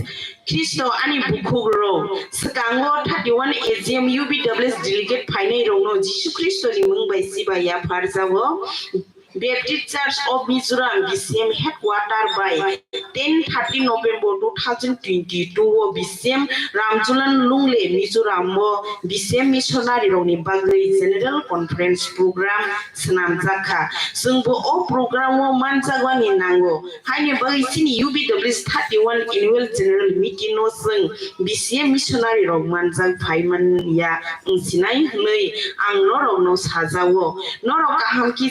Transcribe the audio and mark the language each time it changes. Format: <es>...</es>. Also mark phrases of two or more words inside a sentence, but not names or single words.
<brx>Kristo ani bukogro sekango 31 AGM UBWS delegate phainai rongno Jisu Kristo ni mungbai sibaya pharjawo Baptist Church of Mizoram BCM headquarter by 10-30 November 2022 BCM Ramjulan Lungle Mizoram BCM missionary rongni bagai</brx> <en>general conference program</en> <brx>senam jaka sungbo o program o manjagwani nango haini bagai sini UBWS 31</brx> <en>annual general meeting</en> <brx>no sung BCM missionary rong manjang phaiman ya sinai nei ang norok no sajawo norok kaham ki</brx>